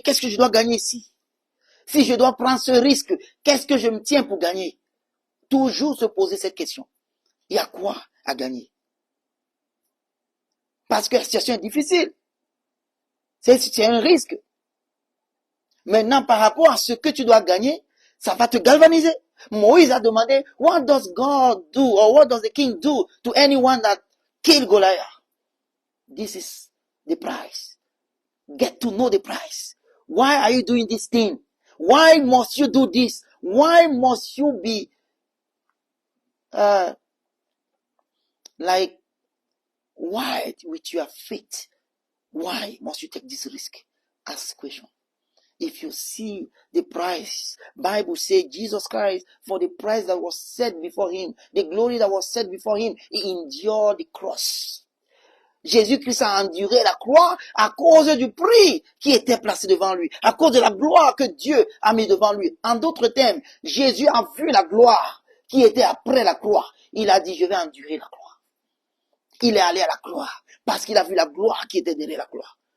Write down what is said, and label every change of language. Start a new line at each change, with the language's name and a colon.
French: Qu'est-ce que je dois gagner ici? Si je dois prendre ce risque, qu'est-ce que je me tiens pour gagner? Toujours se poser cette question. Il y a quoi à gagner? Parce que la situation est difficile. C'est un risque. Maintenant, par rapport à ce que tu dois gagner, ça va te galvaniser. Moïse a demandé,
English: what does God do, or what does the king do to anyone that killed Goliath? This is the price. Get to know the price. Why are you doing this thing? Why must you do this? Why must you be like wild with your faith? Why must you take this risk? Ask question. If you see the price, Bible says Jesus Christ, for the price that was set before him, the glory that was set before him, he endured the cross.
French: Jésus-Christ a enduré la croix à cause du prix qui était placé devant lui, à cause de la gloire que Dieu a mis devant lui. En d'autres termes, Jésus a vu la gloire qui était après la croix. Il a dit, je vais endurer la croix. Il est allé à la croix parce qu'il a vu la gloire qui était derrière la croix.